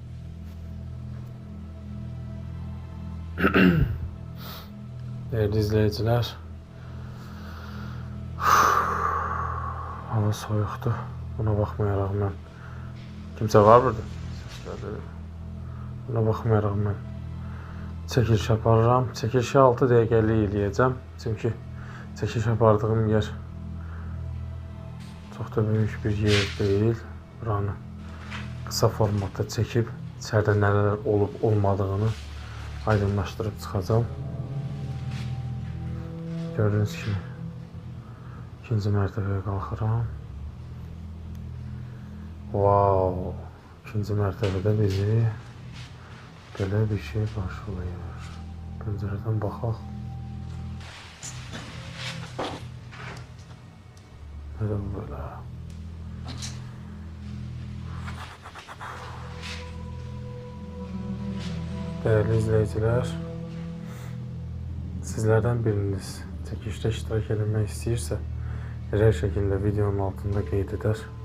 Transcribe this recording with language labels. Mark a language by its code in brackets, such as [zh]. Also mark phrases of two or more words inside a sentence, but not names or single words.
[tr] Değerli izleyiciler, hava soyuqdur. Buna baxmaya rağmen kimse var burada. [az] Buna baxmaya rağmen çəkiliş aparıram. Çəkilişi 6 dəqiqəlik eləyəcəm. Çünki çəkiliş apardığım yer çox da [tr] büyük bir yer değil. [az] Buranı kısa formatda çəkib [tr] içeride neler olup olmadığını [az] aydınlaşdırıb çıxacağım. Gördüğünüz kimi ikinci mərtəbəyə qalxıram. Wow, ikinci mərtəbədə bizi belə bir şey qarşılayır. Pəncərədən baxaq. Nədən belə? [tr] Değerli izleyiciler, sizlerden biriniz çekilişte iştirak edilmek istəyirsə, her şekilde videonun altında qeyd edər.